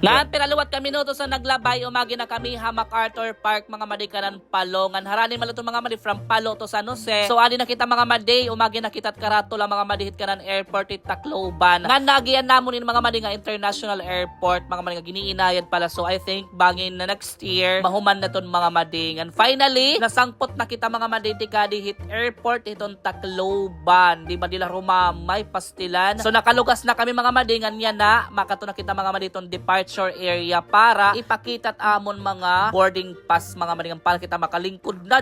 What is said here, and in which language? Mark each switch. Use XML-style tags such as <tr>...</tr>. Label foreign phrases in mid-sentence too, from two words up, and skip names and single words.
<war>Ngan pinaluwat kami no to sa naglabay umagi na kami ha MacArthur Park mga maday kanan Palo. Ngan harani malato mga maday</war> <en>from Palo to San Jose.</en> <war>So adi na kita mga maday umagi na kita karato lang mga maday hit kanan airport hit Tacloban. Ngan nagian namon in mga maday nga</war> <en>international airport</en> <war>mga maday nga giniinayad pala.</war> <en>So I think</en> <war>bangin na</war> <en>next year</en> <war>mahuman na ton mga maday. Ngan finally nasangpot na kita mga maday tikadi hit airport hiton Tacloban. Di ba dila rumamay pastilan. So nakalugas na kami mga maday, ngan yan na makato na kita mga maday ton</war> <en>departure area</en> <war>para ipakitat amon mga</war> <en>boarding pass</en> <war>mga maday para kita makalingkod na.</war>